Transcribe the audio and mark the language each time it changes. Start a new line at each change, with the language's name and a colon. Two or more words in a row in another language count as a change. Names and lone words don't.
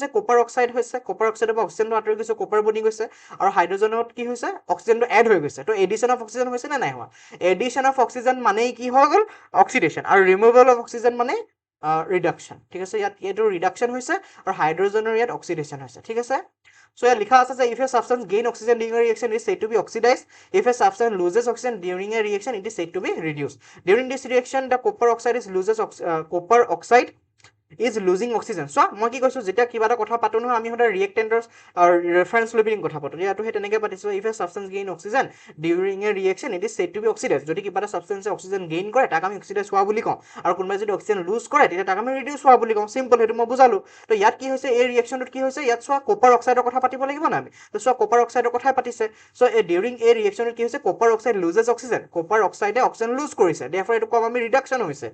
English: copper oxide
Assamese: হৈছে,
English: copper oxide
Assamese: পৰা অক্সিজেনটো আঁতৰি গৈছে, কপাৰ বনি গৈছে, আৰু হাইড্ৰজেনত কি হৈছে?
English: oxygen add
Assamese: হৈ গৈছে। তো
English: addition of oxygen
Assamese: হৈছে নে নাই হোৱা?
English: addition of oxygen
Assamese: মানেই কি হৈ গ'ল? অক্সিডেশ্যন, আৰু
English: removal of oxygen
Assamese: মানে ৰিডাকশ্যন, ঠিক আছে? ইয়াত এইটো ৰিডাকশ্যন হৈছে আৰু হাইড্ৰজেনৰ ইয়াত অক্সিডেশ্যন হৈছে, ঠিক আছে?
English: So
Assamese: ইয়াত লিখা আছে যে
English: if a substance gain oxygen during a reaction, it is said to be oxidized. If a substance loses oxygen during a reaction, it is said to be reduced. During this reaction, the copper oxide is losing oxygen.
Assamese: So মই কি কৈছোঁ? যেতিয়া কিবা এটা কথা পাতো নহয় আমি সদায়
English: reactant reference
Assamese: লৈ পিনি কথা পাতো। ইয়াতো সেই তেনেকৈ পাতিছোঁ।
English: if a substance gain oxygen during a reaction, it is said to be oxidized.
Assamese: যদি কিবা এটা
English: substance oxygen gain
Assamese: কৰে তাক আমি অক্সিডাইজ হোৱা বুলি কওঁ, আৰু কোনোবাই যদি
English: oxygen lose
Assamese: কৰে তেতিয়া তাক আমি ৰিডিউচ হোৱা বুলি কওঁ। চিম্পল, সেইটো মই বুজালো। তো ইয়াত কি হৈছে? এই ৰিয়েকশ্যনটোত কি হৈছে? ইয়াত চোৱা
English: copper oxide
Assamese: কথা পাতিব লাগিব না আমি? তো চোৱা
English: copper oxide
Assamese: কথাই পাতিছে।
English: so during
Assamese: এই ৰিয়েকশ্যনত কি হৈছে?
English: copper oxide loses oxygen, copper oxide oxygen lose
Assamese: কৰিছে, দেৰফৰ এইটো কম আমি ৰিডাকশ্যন হৈছে।